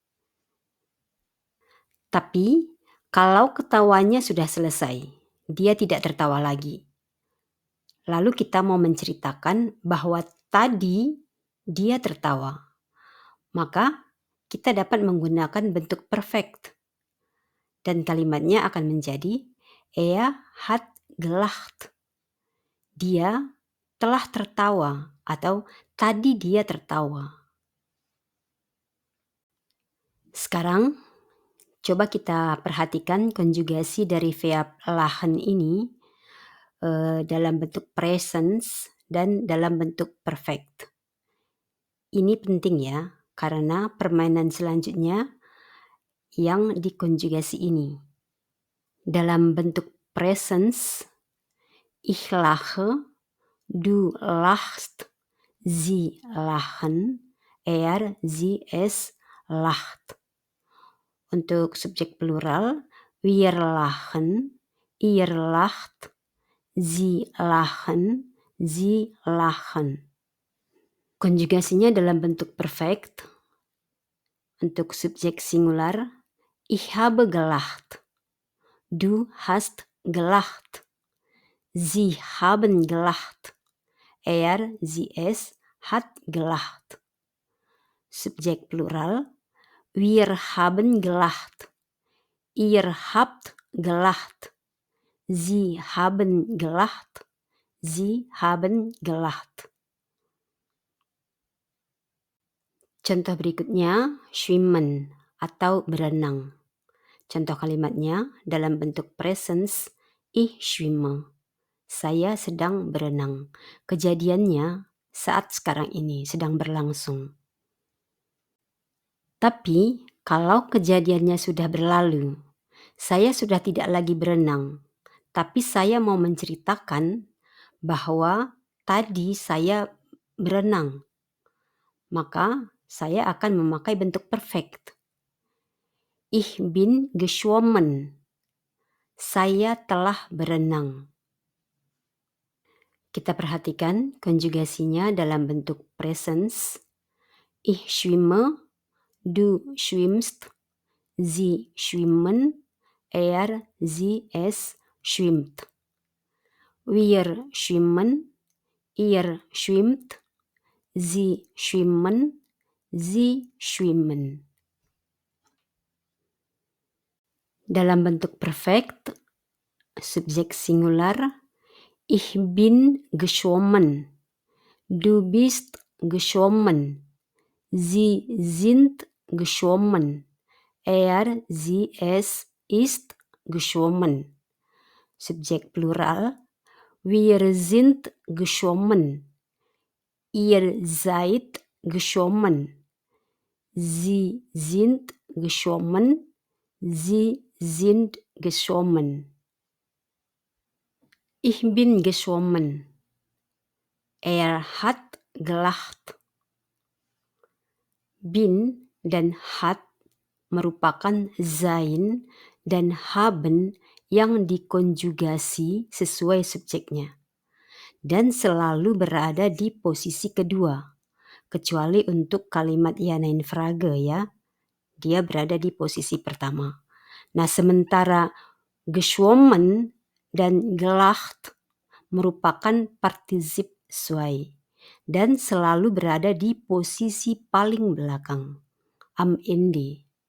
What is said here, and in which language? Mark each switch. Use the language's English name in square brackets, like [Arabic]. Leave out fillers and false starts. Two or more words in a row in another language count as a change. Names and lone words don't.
[Indonesian] Tapi kalau ketawanya sudah selesai, dia tidak tertawa lagi. Lalu kita mau menceritakan bahwa tadi dia tertawa. Maka kita dapat menggunakan bentuk perfect. Dan kalimatnya akan menjadi [German] hat gelacht. [Indonesian] Dia telah tertawa atau tadi dia tertawa. Sekarang Coba kita perhatikan konjugasi dari verb lachen ini dalam bentuk presence dan dalam bentuk perfect. Ini penting ya, karena permainan selanjutnya yang dikonjugasi ini. Dalam bentuk presence, [German] ich lache, du lachst, sie lachen, er, sie, es lacht. [Indonesian] Untuk subjek plural, [German] wir lachen, ihr lacht, sie lachen, sie lachen. [Indonesian] Konjugasinya dalam bentuk perfect. Untuk subjek singular, [German] ich habe gelacht, du hast gelacht, sie haben gelacht, er, sie, es hat gelacht. [Indonesian] Subjek plural, [German] wir haben gelacht, ihr habt gelacht, sie haben gelacht, sie haben gelacht. [Indonesian] Contoh berikutnya, schwimmen atau berenang. Contoh kalimatnya dalam bentuk presence, [German] ich schwimme. [Indonesian] Saya sedang berenang. Kejadiannya saat sekarang ini sedang berlangsung. Tapi kalau kejadiannya sudah berlalu, saya sudah tidak lagi berenang, tapi saya mau menceritakan bahwa tadi saya berenang, maka saya akan memakai bentuk perfect. [German] Ich bin geschwommen. [Indonesian] Saya telah berenang. Kita perhatikan konjugasinya dalam bentuk presence. [German] Ich schwimme, du schwimmst, sie schwimmen, er, sie, es schwimmt. Wir schwimmen, ihr schwimmt, sie schwimmen, sie schwimmen. [Indonesian] Dalam bentuk perfect, subjek singular, [German] ich bin geschwommen, du bist geschwommen, sie sind geschwommen, er, sie, es ist geschwommen. [Indonesian] Subjek plural, [German] wir sind geschwommen, ihr seid geschwommen, sie sind geschwommen, sie sind geschwommen. Ich bin geschwommen. Er hat gelacht. [Indonesian] Bin dan hat merupakan sein dan haben yang dikonjugasi sesuai subjeknya dan selalu berada di posisi kedua, kecuali untuk kalimat [German] ja nein Frage [Indonesian] ya, dia berada di posisi pertama. Nah, sementara geschwommen dan gelacht merupakan partisip zwei dan selalu berada di posisi paling belakang, [German] am Ende.